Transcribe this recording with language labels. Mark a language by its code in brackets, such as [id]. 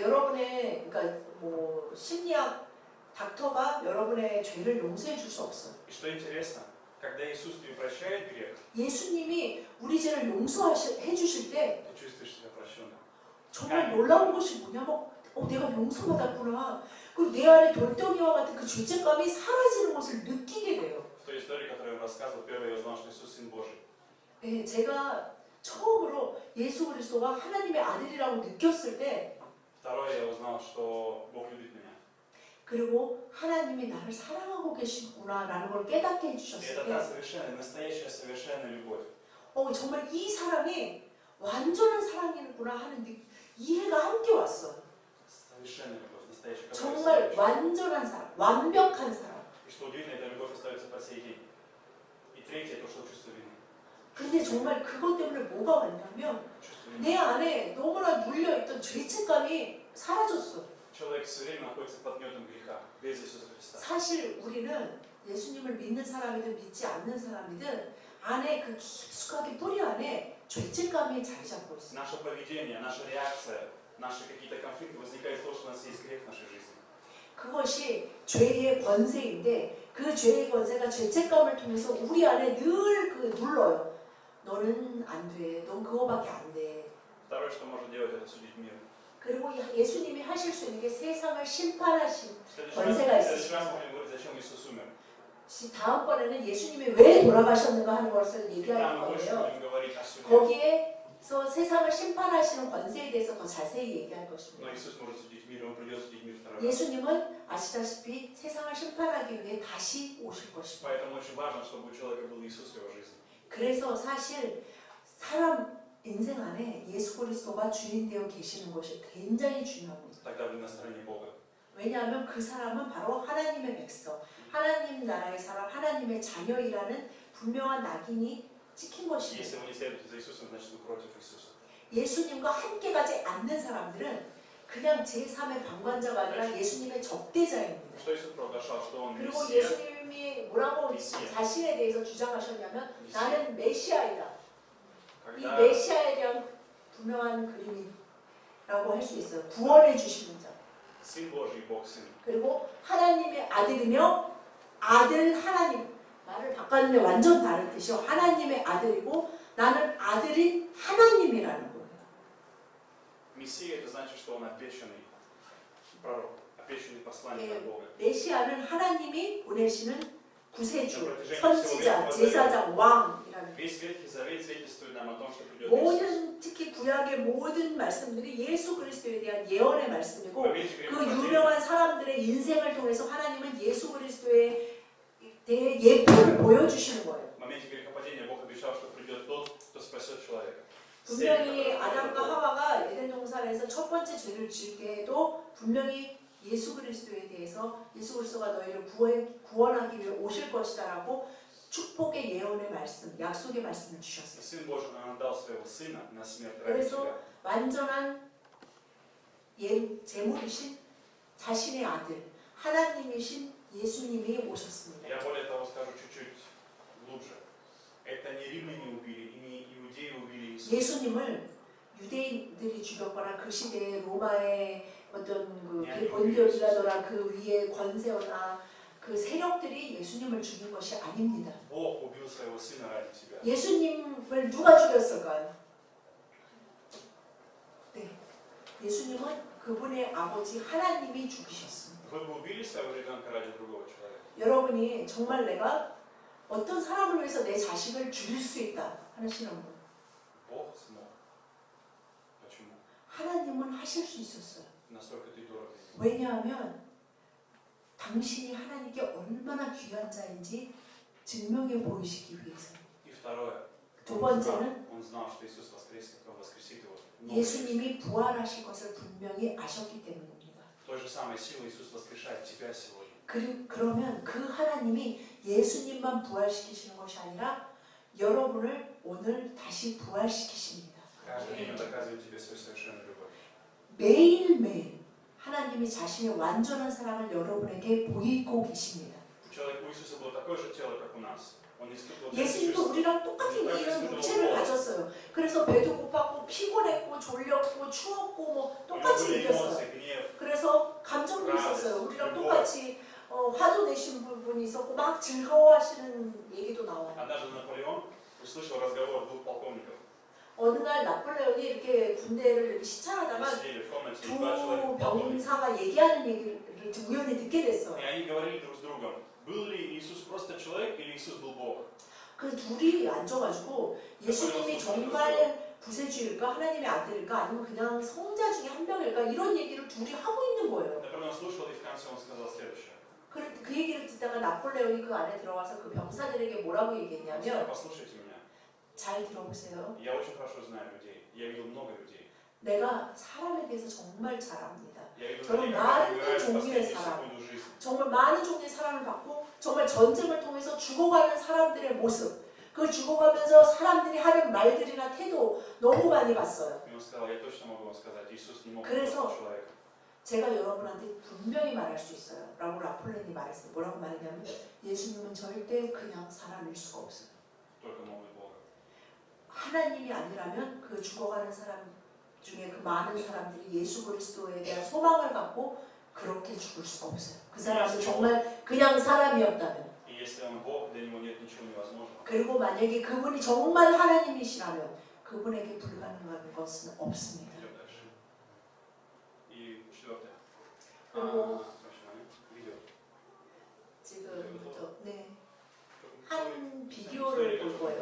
[ko] 여러분의 그러니까 뭐 심리학 닥터가 여러분의 죄를 용서해 줄 수 없어요. [ru] И что интересно, когда Иисус тебе прощает грех, [ko] 예수님이 우리 죄를 용서해 주실 때 [ru] ты чувствуешь себя прощенным. [ko] 정말 놀라운 것이 뭐냐면 내가 용서받았구나. 그리고 내 안에 돌덩이와 같은 그 죄책감이 사라지는 것을 느끼게 돼요. [ru] В той истории, которую я вам рассказывал, первый я узнал, что Иисус Сын Божий. [ko] 네, 제가 처음으로 예수 그리스도가 하나님의 아들이라고 느꼈을 때 [ru] Второе, я узнал, что Бог любит меня. [ko] 그리고 하나님이 나를 사랑하고 계시구나라는 걸 깨닫게 [ru] И [ko] 해주셨을 [ru] это [ko] 때 [ru] та совершенная, настоящая совершенная любовь. [ko] 정말 이 사랑이 완전한 사랑이구나 하는 이해가 함께 왔어요. [ru] Совершенная любовь, настоящая. [ko] 정말 완전한 사랑, 완벽한 사랑. [ru] И что удивительно, эта любовь остается по сей день. И третье, то, что чувство вины. [ko] 근데 정말 그것 때문에 뭐가 왔냐면 [ru] Чувство вины. [ko] 내 안에 너무나 물려있던 죄책감이 사라졌어. [ru] Человек все время находится под гнетом греха, без Иисуса Христа. [ko] 사실 우리는 예수님을 믿는 사람이든 믿지 않는 사람이든 안에 그 깊숙하게 뿌리 안에 죄책감이 자리 잡고 있어. [ru] Наше поведение, наша реакция, наши какие-то конфликты возникают из того, что у нас есть грех в нашей жизни. [ko] 그것이 죄의 권세인데 그 죄의 권세가 죄책감을 통해서 우리 안에 늘 눌러요. 너는 안 돼. 넌 그거밖에 안 돼. [ru] Второе, что можно делать, это судить мир. [ko] 그리고 예수님이 하실 수 있는 게 세상을 심판하신 [ru] В следующий [ko] 권세가 [ru] раз [ko] 있으십니다. [ru] мы будем говорить, зачем Иисус умер. [ko] 다음번에는 예수님이 왜 돌아가셨는가 하는 것을 얘기할 [ru] Там мы больше [ko] 거예요. [ru] будем говорить о суде. [ko] 거기에서 세상을 심판하시는 권세에 대해서 더 자세히 얘기할 [ru] Но [ko] 것입니다. [ru] Иисус может судить мир, Он придет судить мир второй раз. [ko] 예수님은 아시다시피 세상을 심판하기 위해 다시 오실 것입니다. [ru] Поэтому очень важно, чтобы у человека был Иисус в его жизни. [ko] 그래서 사실 사람 인생 안에 예수 그리스도가 주인 되어 계시는 것이 굉장히 중요합니다. [ru] Тогда вы на стороне Бога. [ko] 왜냐하면 그 사람은 바로 하나님의 백성, 하나님 나라의 사람, 하나님의 자녀이라는 분명한 낙인이 찍힌 것입니다. [ru] Если вы не следуете за Иисусом, значит вы против Иисуса. [ko] 예수님과 함께 가지 않는 사람들은 그냥 제3의 방관자가 아니라 예수님의 적대자입니다. [ru] Что Иисус провозглашал, что Он [ko] 그리고 [ru] Мессия, [ko] 예수님이 뭐라고 메시아. 자신에 대해서 주장하셨냐면 메시아. 나는 메시아이다. 이 [ru] когда [ko] 메시아에 대한 분명한 그림이라고 할 수 있어요. 구원해 주시는 자. [ru] Сын Божий, Бог Сын. [ko] 그리고 하나님의 아들이며 아들 하나님. 말을 바꿨는데 완전 다른 뜻이요. 하나님의 아들이고 나는 아들인 하나님이라는 거예요. [ru] Мессия это значит, что Он обещанный пророк, обещанный посланник от Бога. [ko] 메시아는 하나님이 보내시는 구세주, [ru] На протяжении [ko] 선지자, 제사장, 왕이라는 [ru] весь Ветхий Завет свидетельствует нам о том, что придет Иисус. [ko] 모든 특히 구약의 모든 말씀들이 예수 그리스도에 대한 예언의 [ru] В [ko] 말씀이고 [ru] моменте [ko] 그 [ru] грехопадения [ko] 유명한 사람들의 인생을 통해서 하나님은 예수 그리스도에 대해 예표를 보여주시는 거예요. [ru] в моменте грехопадения Бог обещал, что придет тот, кто спасет человека. [ko] 분명히 아담과 하와가 에덴 동산에서 첫 번째 죄를 지을 때에도 분명히 예수 그리스도에 대해서 예수 그리스도가 너희를 구원하기 위해 오실 것이다라고 축복의 예언의 말씀, 약속의 말씀을 주셨어요. [ru] Сын Божий отдал своего Сына на смерть ради [ko] 그래서 [ru] тебя. [ko] 완전한 제물이신 자신의 아들 하나님이신 예수님이 오셨습니다. [ru] Я более того скажу чуть-чуть глубже. Это не римляне убили, и не иудеи убили Иисуса. [ko] 예수님을 유대인들이 죽였거나 그 시대에 로마의 어떤 그 본교리라더라 그 위에 권세거나 그 세력들이 예수님을 죽인 것이 아닙니다. [ru] Бог убил своего Сына ради тебя. [ko] 예수님을 누가 죽였을까요? 네, 예수님은 그분의 아버지 하나님이 죽이셨습니다. [ru] Вы бы убили своего ребенка ради другого человека? [ko] 여러분이 정말 내가 어떤 사람을 위해서 내 자식을 죽일 수 있다 하시는 분, [ru] Бог смог. Почему? [ko] 하나님은 하실 수 있었어요. [ru] Настолько ты дорог для Него. [ko] 왜냐하면 당신이 하나님께 얼마나 귀한 자인지 증명해 보이시기 위해서. [ru] И второе. [ko] 두 번째는 [ru] Он знал, что Иисус воскреснет, Он воскресит его. [ko] 예수님이 부활하실 것을 분명히 아셨기 때문입니다. [ru] Той же самой силой Иисус воскрешает тебя сегодня. [ko] 그러면 그 하나님이 예수님만 부활시키시는 것이 아니라 여러분을 오늘 다시 부활시키십니다. [ru] Каждый день Он доказывает тебе свою совершенную любовь. [ko] 매일매일 하나님이 자신의 완전한 사랑을 여러분에게 보이고 계십니다. [ru] У Иисуса было такое же тело, как у нас. Он испытывал [ko] 예수님도 우리랑 똑같은 이런 육체를 가졌어요. 그래서 배도 고팠고 피곤했고 졸렸고 추웠고 뭐 똑같이 느꼈어요. 그래서 감정도 있었어요. 우리랑 똑같이 화도 내신 분이 있었고 막 즐거워하시는 얘기도 나와요. [ru] Однажды Наполеон услышал разговор двух полковников. [ko] 어느 날 나폴레옹이 이렇게 군대를 이렇게 시찰하다가 [ru] Сидели в комнате [ko] 두 [ru] два человека, полковника. [ko] 병사가 얘기하는 얘기를 우연히 듣게 됐어요. [ru] И они говорили друг с другом, был ли Иисус просто человек или Иисус был Бог? [ko] 그 둘이 앉아가지고 예수님이 정말 구세주일까 하나님의 아들일까 아니면 그냥 성자 중에 한 명일까 이런 얘기를 둘이 하고 있는 거예요. [ru] Наполеон слушал, и в конце он сказал следующее. [ko] 그 얘기를 듣다가 나폴레옹이 그 안에 들어가서 그 병사들에게 뭐라고 [ru] Он [ko] 얘기했냐면 [ru] сказал, послушайте меня, [ko] 잘 들어보세요. [ru] я очень хорошо знаю людей, я видел много людей. [ko] 내가 사람에 대해서 정말 잘 압니다. [ru] Я видел [ko] 저는 [ru] людей, [ko] 많은 [ru] которые умирают в [ko] 종류의 사람. [ru] секунду жизни. [ko] 정말 많은 종류의 사랑을 받고 정말 전쟁을 통해서 죽어가는 사람들의 모습 그 죽어가면서 사람들이 하는 말들이나 태도 너무 많이 봤어요. [ru] И он сказал, я точно могу вам сказать, Иисус не мог быть [ko] 그래서 [ru] просто человеком. [ko] 제가 여러분한테 분명히 말할 수 있어요. 라고 라폴렌이 말했어요. 뭐라고 말했냐면 예수님은 절대 그냥 사람일 수가 없어요. [ru] Только мог быть Богом. [ko] 하나님이 아니라면 그 죽어가는 사람 중에 그 많은 사람들이 예수 그리스도에 대한 소망을 갖고 그렇게 죽을 수가 없어요. 그 사람은 정말 그냥 사람이었다면 [ru] И если он Бог, для него нет ничего невозможного. [ko] 그리고 만약에 그분이 정말 하나님이시라면 그분에게 불가능한 것은 없습니다. [ru] Идем дальше. И четвертое. [ko] 그리고 잠시만요. видео. 지금부터 네, 조금 한 비디오를 볼 거예요.